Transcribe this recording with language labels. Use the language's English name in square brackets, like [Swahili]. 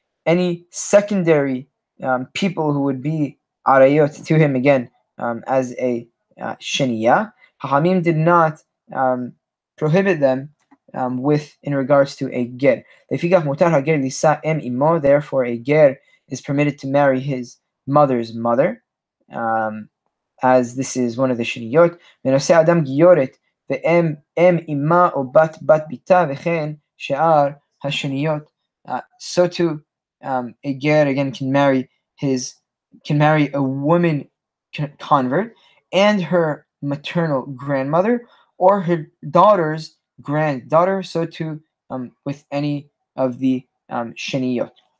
[English] Any secondary people who would be arayot to him, again as a sheniya, Hachamim did not prohibit them in regards to a ger. [Hebrew] Lefikach mutar hager lisa em imo. [English] Therefore, a ger is permitted to marry his mother's mother, as this is one of the sheniyot. [Hebrew] Menose adam gioret ואם אימה או בת ביתה וכן שאר השניות. [English] So too, a ger again can marry a woman convert and her maternal grandmother or her daughter's granddaughter. So too with any of the sheniyot.